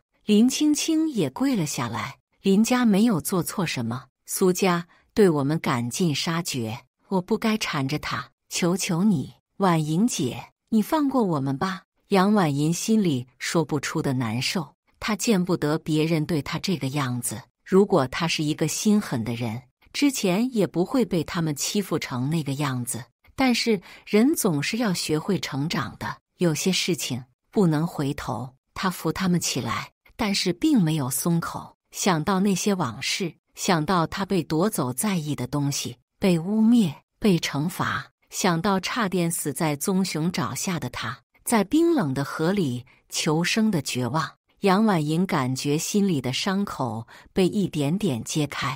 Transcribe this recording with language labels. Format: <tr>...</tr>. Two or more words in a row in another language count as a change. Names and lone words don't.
<zh>林青青也跪了下來，林家沒有做錯什麼，蘇家對我們趕盡殺絕，我不該纏着他，求求你，婉銀姐，你放過我們吧。楊婉銀心裡說不出的難受，她見不得別人對她這個樣子，如果她是一個心狠的人，之前也不會被他們欺負成那個樣子。但是人總是要學會成長的，有些事情不能回頭。她扶他們起來，但是並沒有鬆口。想到那些往事，想到他被奪走在意的東西，被污衊，被懲罰，想到差點死在棕熊爪下的他，在冰冷的河裡求生的絕望，楊婉銀感覺心裡的傷口被一點點揭開。</zh>